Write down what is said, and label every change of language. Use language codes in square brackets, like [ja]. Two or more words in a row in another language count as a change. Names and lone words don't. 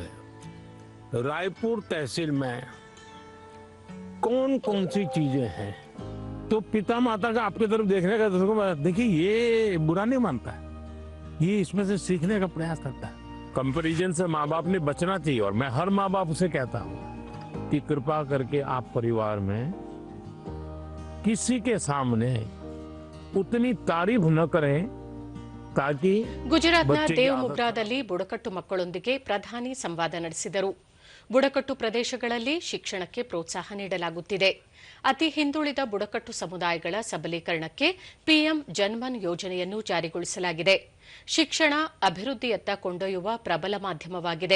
[hi] रायपुर तहसील में कौन कौन सी चीजें हैं तो पिता माता का आपकी तरफ देखने का देखिए ये बुरा नहीं मानता है, ये इसमें से सीखने का प्रयास करता है. कंपैरिजन से माँ बाप ने बचना चाहिए, और मैं हर माँ बाप से कहता हूँ कि कृपा करके आप परिवार में किसी के सामने उतनी तारीफ न करें ताकि [kn] ಗುಜರಾತ್ನ [hi] बच्चे की [kn] ದೇವಮುಗ್ರಾದಲ್ಲಿ ಬುಡಕಟ್ಟು ಮಕ್ಕಳೊಂದಿಗೆ ಪ್ರಧಾನಿ ಸಂವಾದ ನಡೆಸಿದರು. ಬುಡಕಟ್ಟು ಪ್ರದೇಶಗಳಲ್ಲಿ ಶಿಕ್ಷಣಕ್ಕೆ ಪ್ರೋತ್ಸಾಹ ನೀಡಲಾಗುತ್ತಿದೆ. ಅತಿ ಹಿಂದುಳಿದ ಬುಡಕಟ್ಟು ಸಮುದಾಯಗಳ ಸಬಲೀಕರಣಕ್ಕೆ ಪಿಎಂ ಜನ್ಮನ್ ಯೋಜನೆಯನ್ನು ಜಾರಿಗೊಳಿಸಲಾಗಿದೆ. ಶಿಕ್ಷಣ ಅಭಿವೃದ್ಧಿಯತ್ತ ಕೊಂಡೊಯ್ಯುವ ಪ್ರಬಲ ಮಾಧ್ಯಮವಾಗಿದೆ.